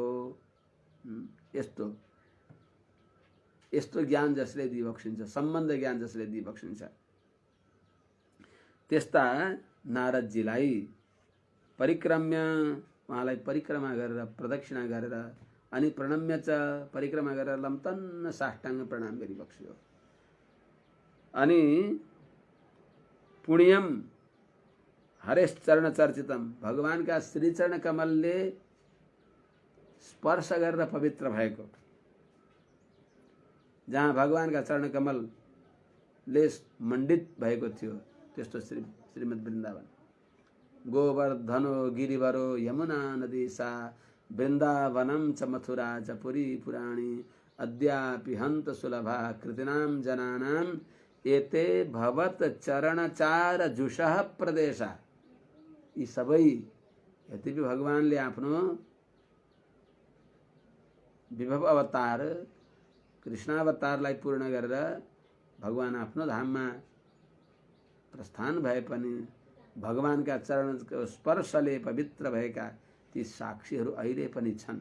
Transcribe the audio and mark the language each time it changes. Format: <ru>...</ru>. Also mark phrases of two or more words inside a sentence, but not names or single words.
<ne>यस्तो यस्तो ज्ञान जसले दिबक्सिन्छ, सम्बन्ध ज्ञान जसले दिबक्सिन्छ, त्यस्ता नारदजीलाई परिक्रम्य, उहाँलाई परिक्रमा गरेर प्रदक्षिणा गरेर अनि</ne> <sa>प्रणम्य च</sa> <ne>परिक्रमा गरेर लम्तन्न साष्टाङ्ग प्रणाम गरिबक्स्यो। अनि</ne> <sa>पुण्यम हरेश्चरण चर्चितम,</sa> <ne>भगवानका श्रीचरण कमलले स्पर्श गरेर पवित्र भएको, जहाँ भगवानका चरण कमलले मण्डित भएको थियो त्यस्तो श्रीमद् वृन्दावन।</ne> <sa>गोवर्धनो गिरिवरो यमुना नदी सा वृन्दावनं च मथुरा च पुरी पुराणी अद्यापि हन्त सुलभा कृतिनां जनानां एते भवत चरणचार जुषः प्रदेशा।</sa> <ne>यी सबै यद्यपि भगवानले आफ्नो विभव अवतार कृष्णावतारलाई पूर्ण गरेर भगवान आफ्नो धाममा प्रस्थान भए पनि भगवानका चरणको स्पर्शले पवित्र भएका ती साक्षीहरू अहिले पनि छन्।</ne>